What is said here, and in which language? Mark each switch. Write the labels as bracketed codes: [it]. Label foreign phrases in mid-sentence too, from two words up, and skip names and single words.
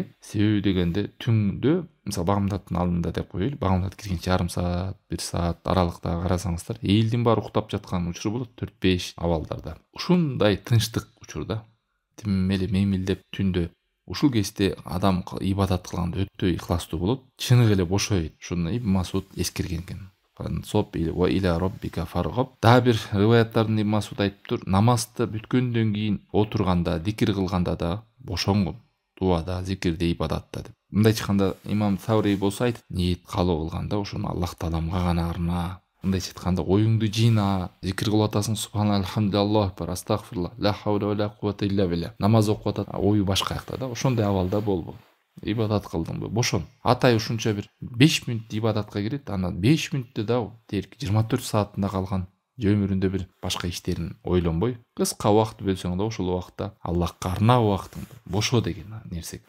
[ky] Себеби дегенде түндө, мисалы багымдаттын алдында деп коелу, багымдат киргенче жарым саат, 1 саат аралыкта карасаңыздар, элдин баары уктап жаткан учур болот, 4-5 абалдарда. Ушундай тынчтык учурда тим эле мемилдеп түндө ушул кезде адам ибадат кылганда өтө ихластуу болот, чыныгы эле бошойт. Ушуну Ибн Масуд эскерген экен. [ar] فانصب وإلى ربك فارغب. [ky] Дагы бир риваяттарында Ибн Масуд айтыптыр, намазды бүткөндөн кийин отурганда, зикир кылганда да бошонгун. Дуада, зикирде, ибадатта деп. Мындай айтканда имам Саври болсо айтат, ниет калуу кылганда ошону Аллах тааламга гана арна. Мындай айтканда оюңду жыйна, зикир кылып атасың, субханалла, [ar] الحمد لله، الله أكبر، أستغفر الله، لا حول ولا قوة إلا بالله. [ky] Намаз окуп атат, ою башка жакта да. Ошондой абалда болбо. Ибадат кылдыңбы? Бошон. Атай ушунча бир 5 мүнөт ибадатка кирет, анан 5 мүнөттө да дерки 24 саатында калган өмүрүндө бир башка иштерин ойлонбой, кыска убакыт бөлсөң да ошол убакытта Аллахка арнаа убактыңды бошо деген нерсе.